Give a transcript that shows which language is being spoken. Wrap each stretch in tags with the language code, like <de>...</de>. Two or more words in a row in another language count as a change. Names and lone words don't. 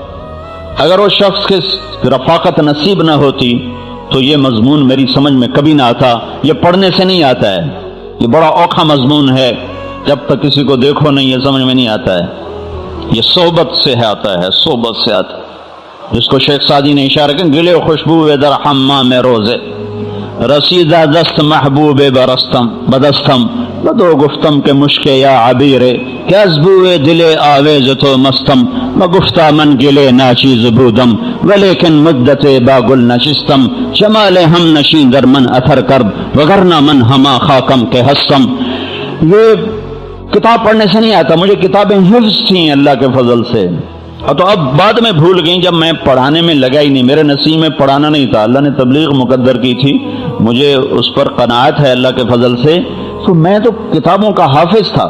<ur>اگر وہ شخص کی رفاقت نصیب نہ ہوتی تو یہ مضمون میری سمجھ میں کبھی نہ آتا۔ یہ پڑھنے سے نہیں آتا ہے، یہ بڑا اوکھا مضمون ہے، جب تک کسی کو دیکھو نہیں یہ سمجھ میں نہیں آتا ہے، یہ صحبت سے آتا ہے، صحبت سے آتا ہے، جس کو شیخ سعدی نے اشارہ کیا،</ur> <fa>گلے خوشبو در حمام روزے رسیدہ دست محبوب برستم بدستم بدو گفتم کے مشک یا عبیرے کیزبو دل آویز تو مستم بگفتہ من گلے ناچیز بودم ولیکن مدت باگل نشستم جمال ہم نشین در من اثر کرب وگرنہ من ہما خاکم کے ہستم۔</fa> <ur>یہ کتاب پڑھنے سے نہیں آتا، مجھے کتابیں حفظ تھیں اللہ کے فضل سے، اور تو اب بعد میں بھول گئیں جب میں پڑھانے میں لگا ہی نہیں، میرے نصیب میں پڑھانا نہیں تھا، اللہ نے تبلیغ مقدر کی تھی، مجھے اس پر قناعت ہے اللہ کے فضل سے، تو میں تو کتابوں کا حافظ تھا۔</ur>